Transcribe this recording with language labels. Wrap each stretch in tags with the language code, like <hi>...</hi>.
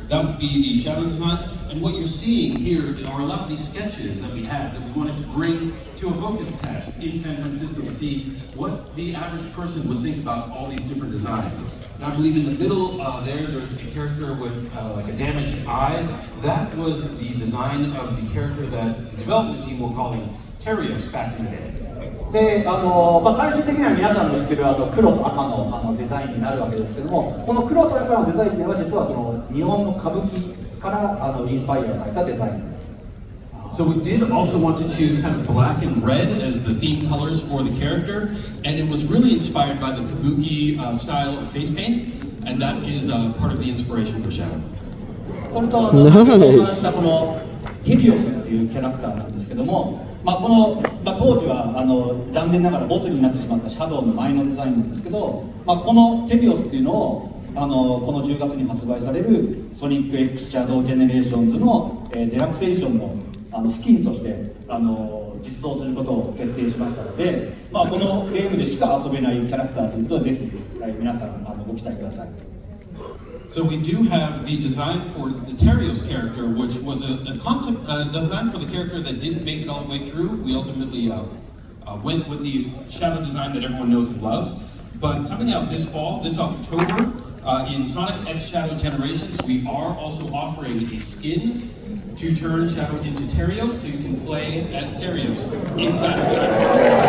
<en>That would be the Shadow design. And what you're seeing here are a lot of these sketches that we had that we wanted to bring to a focus test in San Francisco to see what the average person would think about all these different designs. And I believe in the middle there's a character with like a damaged eye. That was the design of the character that the development team were calling Terios back in the day.</en> <ja>で最終的には皆さんの知ってる黒と赤のデザインになるわけですけども、この黒と赤のデザインというのは実は日本の歌舞伎からインスパイアされたデザイン。</ja> <en>So we did also want to choose kind of black and red as the theme colors for the character, and it was really inspired by the kabuki style of face paint, and that is part of the inspiration for Shadow.</en> <ja>それと先ほどお話したこのテリオスっていうキャラクターなんですけども、当時は残念ながらボツになってしまったシャドウの前のデザインなんですけど、このテリオスっていうのをこの10月に発売されるソニック X シャドウジェネレーションズのデラックスエディションのスキンとして実装することを決定しましたので、このゲームでしか遊べないキャラクターということでぜひ皆さんご期待ください。</ja> <en>So we do have the design for the Terios character, which was a concept design for the character that didn't make it all the way through. We ultimately went with the Shadow design that everyone knows and loves. But coming out this fall, this October, in Sonic X Shadow Generations, we are also offering a skin to turn Shadow into Terios, so you can play as Terios inside of the game.</en>